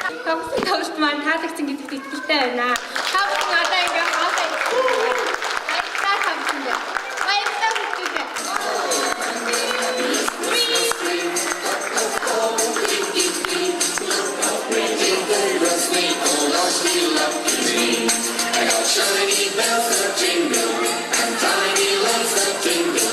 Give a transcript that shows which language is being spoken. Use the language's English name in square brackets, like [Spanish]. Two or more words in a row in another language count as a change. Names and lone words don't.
[Mongolian] сонгосон тоглолт маань таалагдсан гэдэгт итгэлтэй байна. Та бүхэн одоо ингээ хоолой баярлалаа та бүхэндээ. Баярлалаа хүүхдүүдээ. [English] Shiny bells that jingle, and tiny lights that jingle.